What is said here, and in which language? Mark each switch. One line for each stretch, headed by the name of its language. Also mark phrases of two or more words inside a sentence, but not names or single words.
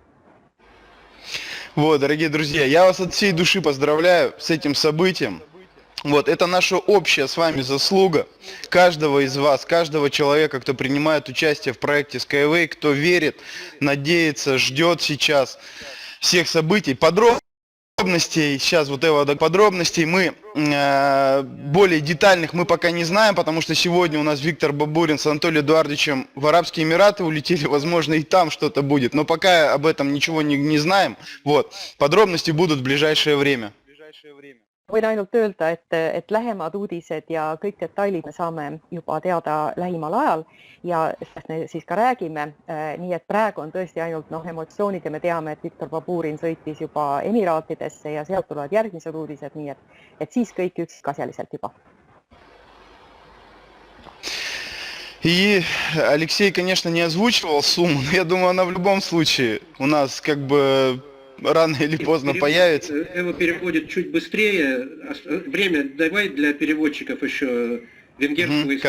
Russian: Вот, дорогие друзья, я вас от всей души поздравляю с этим событием. Вот, это наша общая с вами заслуга, каждого из вас, каждого человека, кто принимает участие в проекте Skyway, кто верит, надеется, ждет сейчас всех событий. Подробностей, сейчас вот этого подробностей мы, более детальных мы пока не знаем, потому что сегодня у нас Виктор Бабурин с Анатолием Эдуардовичем в Арабские Эмираты улетели, возможно, и там что-то будет, но пока об этом ничего не знаем. Вот, подробности будут в ближайшее время.
Estonian: Võin ainult öelda, et lähemad uudised ja kõik detailid me saame juba teada lähimal ajal ja sellest me siis ka räägime. Nii et praegu on tõesti ainult emotsioonid ja me teame, et Viktor Baburin sõitis juba Emiraatidesse ja sealt tulevad järgmised uudised, nii et siis kõik üksikasjaliselt juba.
Russian: И Алексей, конечно, не озвучивал сумму, но я думаю, она в любом случае у нас как бы рано или поздно появится. Эва переводит чуть быстрее. Время давай для переводчиков еще венгерского и